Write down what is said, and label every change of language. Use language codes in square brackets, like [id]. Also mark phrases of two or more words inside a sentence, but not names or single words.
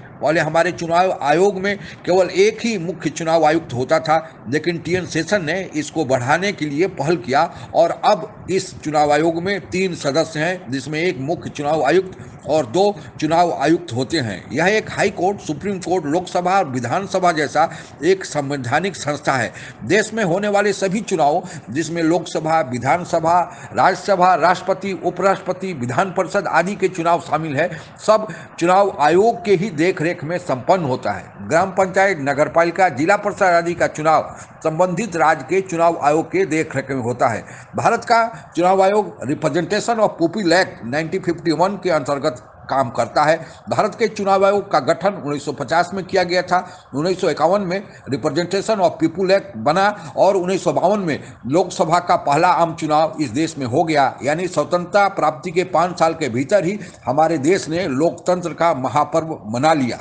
[hi] पहले हमारे चुनाव आयोग में केवल एक ही मुख्य चुनाव आयुक्त होता था, लेकिन टी एन सेशन ने इस को बढ़ाने के लिए पहल किया और अब इस चुनाव आयोग में 3 सदस्य हैं, जिस में एक मुख्य चुनाव आयुक्त और 2 चुनाव आयुक्त होते हैं. यह एक हाई कोर्ट, सुप्रीम कोर्ट, लोक सभा और विधान सभा जैसा एक संवैधानिक संस्था है. देश में होने वाले सभी चुनाव, जिस में लोक सभा, विधान सभा, राज्य सभा, राष्ट्रपति, उप राष्ट्रपति, विधान परिषद आदि के चुनाव शामिल है, सब चुनाव आयोग के ही देख रेख में संपन्न होता है. ग्राम पंचायत, नगर पालिका, ज़िला परिषद आदि का चुनाव संबंधित राज्य के चुनाव आयोग के देख रेख में होता है. भारत का चुनाव आयोग रिप्रेजेंटेशन ऑफ पीपल एक्ट 1951 के अंतर्गत काम करता है। भारत के चुनाव आयोग का गठन 1950 में किया गया था। 1951 में रिप्रेजेंटेशन ऑफ पीपुल एक्ट बना और 1952 में लोकसभा का पहला आम चुनाव इस देश में हो गया। यानी स्वतंत्रता प्राप्ति के 5 साल के भीतर ही हमारे देश ने लोकतंत्र का महापर्व मना लिया।